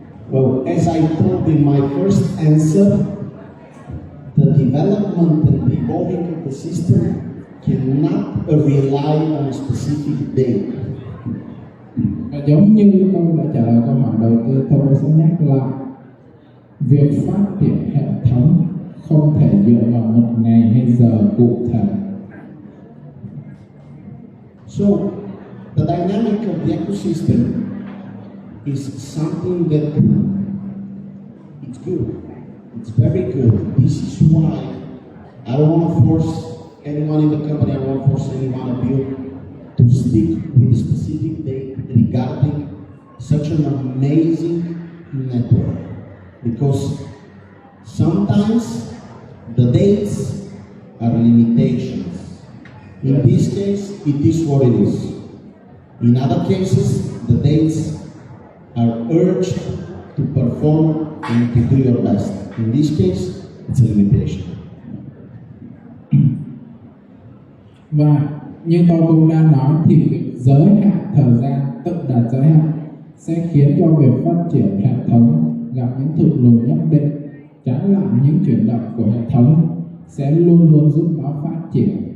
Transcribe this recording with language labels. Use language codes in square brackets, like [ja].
[en] Well, as I told in my first answer, the development and evolving of the system cannot rely on a specific date. [vi] Và giống như tôi đã trả lời câu hỏi đầu tiên, tôi sẽ nhắc lại việc phát triển hệ thống không thể dựa vào một ngày hay giờ cụ thể. [en] So, the dynamic of the ecosystem is something that it's good. It's very good. This is why I don't want to force anyone in the company, I don't want to force any one of you to stick with a specific date regarding such an amazing network. Because sometimes the dates are limitations. In this case, it is what it is. In other cases, the dates are urged to perform and to do your best. In this case, it's a limitation. [vi] Và như tôi cũng đã nói thì việc giới hạn thời gian, tự đặt giới hạn sẽ khiến cho việc phát triển hệ thống gặp những thụt lùi nhất định. Trái lại, những chuyển động của hệ thống sẽ luôn luôn giúp nó phát triển.